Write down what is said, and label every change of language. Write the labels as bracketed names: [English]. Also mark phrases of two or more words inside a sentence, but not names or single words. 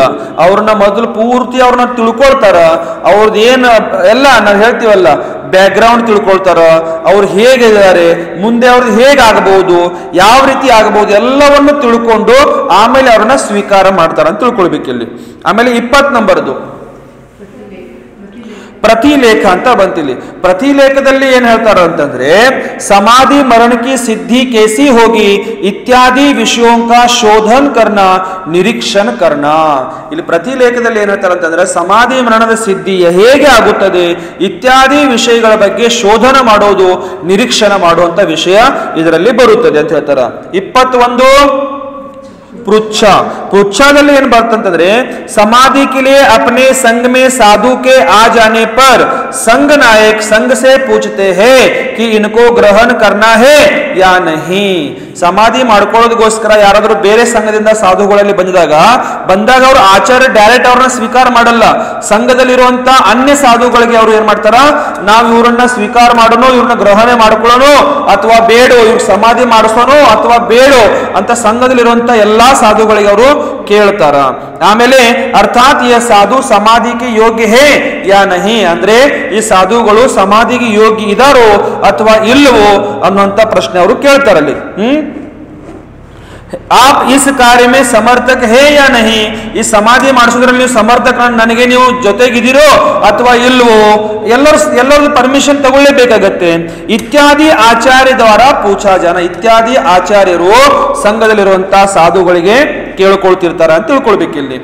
[Kannada] ಅವ್ರನ್ನ ಮೊದಲು ಪೂರ್ತಿ ಅವ್ರನ್ನ ತಿಳ್ಕೊಳ್ತಾರ, ಅವ್ರದ್ದು ಏನು ಎಲ್ಲ ನಾವು ಹೇಳ್ತೀವಲ್ಲ [English] back ground [Kannada] ತಿಳ್ಕೊಳ್ತಾರ, ಅವ್ರು ಹೇಗಿದ್ದಾರೆ, ಮುಂದೆ ಅವ್ರದ್ದು ಹೇಗಾಗಬಹುದು, ಯಾವ ರೀತಿ ಆಗಬಹುದು ಎಲ್ಲವನ್ನು ತಿಳ್ಕೊಂಡು ಆಮೇಲೆ ಅವ್ರನ್ನ ಸ್ವೀಕಾರ ಮಾಡ್ತಾರ ಅಂತ ತಿಳ್ಕೊಳ್ಬೇಕು ಇಲ್ಲಿ. ಆಮೇಲೆ 20 ನಂಬರ್ದು प्रतिलेख ಅಂತ ಬಂತಿಲ್ಲಿ. प्रतिलेखದಲ್ಲಿ ಏನ್ ಹೇಳ್ತಾರ ಅಂತಂದ್ರೆ [Hindi] समाधि मरण की सिद्धि कैसी होगी इत्यादि विषयों का शोधन करना निरीक्षण करना. [Kannada] ಇಲ್ಲಿ प्रतिलेखದಲ್ಲಿ ಏನ್ ಹೇಳ್ತಾರ ಅಂತಂದ್ರೆ ಸಮಾಧಿ ಮರಣದ ಸಿದ್ಧಿ ಹೇಗೆ ಆಗುತ್ತದೆ ಇತ್ಯಾದಿ ವಿಷಯಗಳ ಬಗ್ಗೆ ಶೋಧನ ಮಾಡೋದು ನಿರೀಕ್ಷಣ ಮಾಡುವಂತ ವಿಷಯ ಇದರಲ್ಲಿ ಬರುತ್ತದೆ ಅಂತ ಹೇಳ್ತಾರ. [Hindi] 21 [Kannada] पृच्छाದಲ್ಲಿ ಏನು ಬರ್ತಂತಂದ್ರೆ [Hindi] समाधि के लिए अपने संग में साधु के आ जाने पर संघ नायक संघ से पूछते हैं कि इनको ग्रहण करना है या नहीं. [Kannada] ಸಮಾಧಿ ಮಾಡ್ಕೊಳ್ಳೋದಕ್ಕೋಸ್ಕರ ಯಾರಾದ್ರೂ ಬೇರೆ ಸಂಘದಿಂದ ಸಾಧುಗಳಲ್ಲಿ ಬಂದಾಗ ಅವರು ಆಚಾರ್ಯ ಡೈರೆಕ್ಟ್ ಅವ್ರನ್ನ ಸ್ವೀಕಾರ ಮಾಡಲ್ಲ. ಸಂಘದಲ್ಲಿರುವಂತ ಅನ್ಯ ಸಾಧುಗಳಿಗೆ ಅವರು ಏನ್ ಮಾಡ್ತಾರ, ನಾವು ಇವ್ರನ್ನ ಸ್ವೀಕಾರ ಮಾಡೋಣ, ಇವ್ರನ್ನ ಗ್ರಹಣೆ ಮಾಡ್ಕೊಳ್ಳೋಣ ಅಥವಾ ಬೇಡೋ, ಇವ್ರ ಸಮಾಧಿ ಮಾಡಿಸೋಣ ಅಥವಾ ಬೇಡೋ ಅಂತ ಸಂಘದಲ್ಲಿರುವಂತ ಎಲ್ಲಾ ಸಾಧುಗಳಿಗೆ ಅವರು ಕೇಳ್ತಾರ. ಆಮೇಲೆ ಅರ್ಥಾತ್ ಈ ಸಾಧು ಸಮಾಧಿಗೆ ಯೋಗ್ಯ [Hindi] है या नहीं [Kannada] ಅಂದ್ರೆ ಈ ಸಾಧುಗಳು ಸಮಾಧಿಗೆ ಯೋಗ್ಯ ಇದಾರೋ ಅಥವಾ ಇಲ್ಲವೋ ಅನ್ನುವಂತ ಪ್ರಶ್ನೆ ಅವರು ಕೇಳ್ತಾರಲ್ಲಿ. [Hindi] आप इस कार्य में समर्थक है या नहीं, [Kannada] ಈ ಸಮಾಧಿ ಮಾಡಿಸೋದ್ರಲ್ಲಿ ನೀವು ಸಮರ್ಥಕ, ನನಗೆ ನೀವು ಜೊತೆಗಿದ್ದೀರೋ ಅಥವಾ ಇಲ್ವೋ, ಎಲ್ಲರೂ ಪರ್ಮಿಷನ್ ತಗೊಳ್ಳೇಬೇಕಾಗತ್ತೆ. [Hindi] इत्यादि आचार्य द्वारा पूछा जाना, [Kannada] ಇತ್ಯಾದಿ ಆಚಾರ್ಯರು ಸಂಘದಲ್ಲಿರುವಂತಹ ಸಾಧುಗಳಿಗೆ ಕೇಳ್ಕೊಳ್ತಿರ್ತಾರ ಅಂತ ತಿಳ್ಕೊಳ್ಬೇಕಿಲ್ಲಿ.